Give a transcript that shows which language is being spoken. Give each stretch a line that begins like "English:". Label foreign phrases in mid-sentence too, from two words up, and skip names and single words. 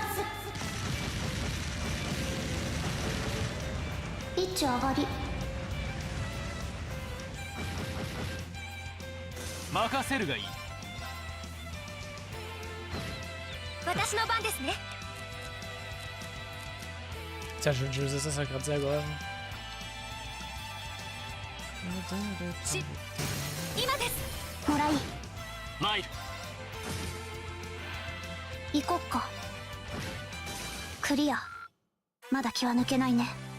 Japanese: ピッチ上がり。任せるがいい。私の番ですね。
German: Sehr schön, Juice, das hat gerade sehr geholfen.
Japanese: 今です。もらい。マイル。行こっか。クリア。まだ気は抜けないね。